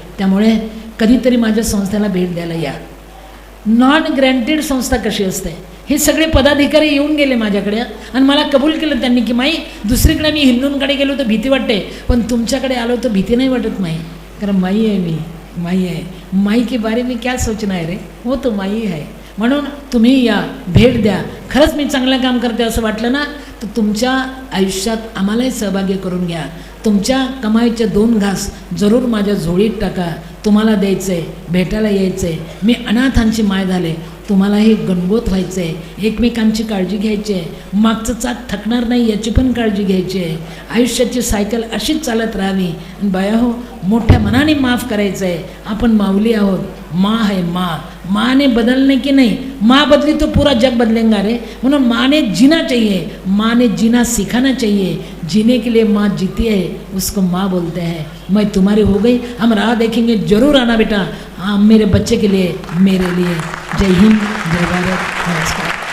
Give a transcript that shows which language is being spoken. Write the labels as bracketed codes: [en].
[mr] त्यामुळे कधीतरी माझ्या संस्थेला भेट द्यायला या. नॉन ग्रँटेड संस्था कशी असते, हे सगळे पदाधिकारी येऊन गेले माझ्याकडे आणि मला कबूल केलं त्यांनी की माई, दुसरीकडे मी हिंदूंकडे गेलो तर भीती वाटते, पण तुमच्याकडे आलो तर भीती नाही वाटत माई, कारण माई आहे मी, माई आहे. [hi] माई के बारे में क्या सोचना है रे, [mr] हो तो माई आहे. म्हणून तुम्ही या, भेट द्या. खरंच मी चांगलं काम करते असं वाटलं ना तर तुमच्या आयुष्यात आम्हालाही सहभागी करून घ्या. तुमच्या कमाईचे 2 घास जरूर माझ्या झोळीत टाका. तुम्हाला द्यायचं आहे, भेटायला यायचं आहे. मी अनाथांची माय झाले, तुम्हालाही गणगोत व्हायचं आहे. एकमेकांची काळजी घ्यायची आहे. मागचं चाक थकणार नाही याची पण काळजी घ्यायची आहे. आयुष्याची सायकल अशीच चालत राहावी. आणि बाया हो, मोठ्या मनाने माफ करायचं आहे. आपण माऊली आहोत. [hi] माँ है माँ, माँ ने बदलने की नहीं, माँ बदली तो पूरा जग बदलेगा रे. म्हणून माँ ने जीना चाहिए, माँ ने जीना सिखाना चाहिए. जीने के लिए माँ जीती है, उसको माँ बोलते हैं. मैं तुम्हारी हो गई, हम राह देखेंगे, जरूर आना बेटा. हाँ, मेरे बच्चे के लिए, मेरे लिए. जय हिंद, जय भारत, नमस्कार.